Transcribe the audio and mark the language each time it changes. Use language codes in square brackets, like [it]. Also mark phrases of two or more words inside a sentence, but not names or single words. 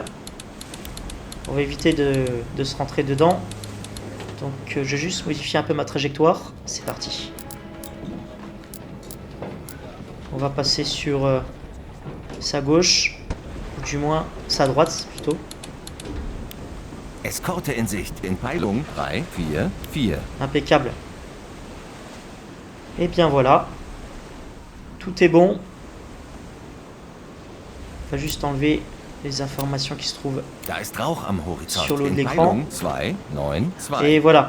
[fr] On va éviter de se rentrer dedans. Donc je vais juste modifier un peu ma trajectoire. C'est parti. On va passer sur sa gauche, ou du moins sa droite plutôt. [de] Eskorte in Sicht, in Peilung 3, 4, 4. [fr] Impeccable. Et bien voilà. Tout est bon. On va juste enlever les informations qui se trouvent sur le haut de l'écran. Et voilà.